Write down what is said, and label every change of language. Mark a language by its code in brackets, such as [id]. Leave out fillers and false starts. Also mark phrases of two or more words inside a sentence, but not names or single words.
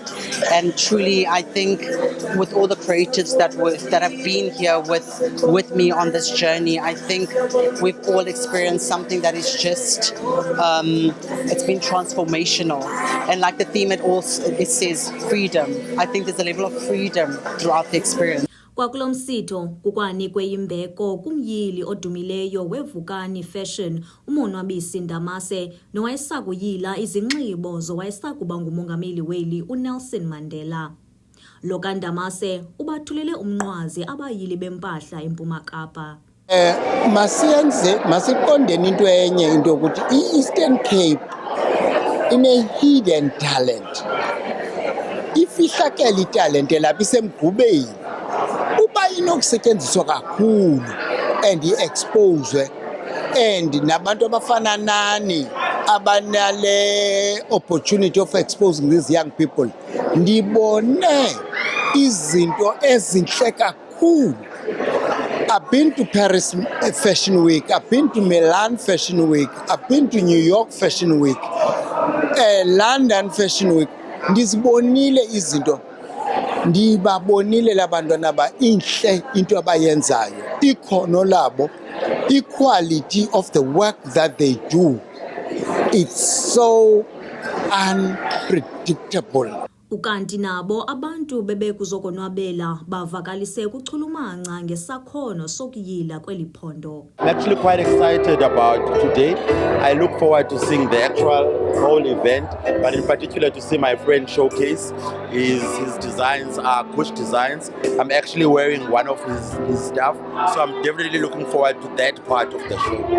[en] And truly, I think with all the creatives that have been here with me on this journey, I think we've all experienced something that is just, it's been transformational. And like the theme, it says freedom. I think there's a level of freedom throughout the experience. [xh] Kwakulo msitho kukwanikwe imbeko kumyili odumileyo weVukani Fashion uMonwabisi Ndamase nowayesakuyila izinxibo zowayesakuba ngumongameli weli uNelson Mandela. Lo kaNdamase ubathulele umnqwazi abayili bempahla eMpuma Kapa. Masiqondeni into enye into ukuthi i-Eastern Cape ine-hidden talent. Ifihlakele italent lapha isemgqubeni. Uba inokusetyenziswa kakhulu and i-expose and nabantu abafana nani abanale [en] opportunity of exposing these young people, [xh] ndibone izinto ezinhle kakhulu. [en] I've been to Paris Fashion Week, I've been to Milan Fashion Week, I've been to New York Fashion Week, London Fashion Week. [xh] Ndizibonile izinto, ndibabonile labantwana inhle into abayenzayo, ikhono labo, [en] equality of the work that they do. It's so unpredictable. [xh] Ukanti nabo abantu bebekuzokonwabela bavakalise ukuchulumanca ngesakhono sokuyila kweli phondo. [en] I'm actually quite excited about today. I look forward to seeing the actual whole event, but in particular to see my friend showcase. His designs are Kush designs. I'm actually wearing one of his stuff, so I'm definitely looking forward to that part of the show.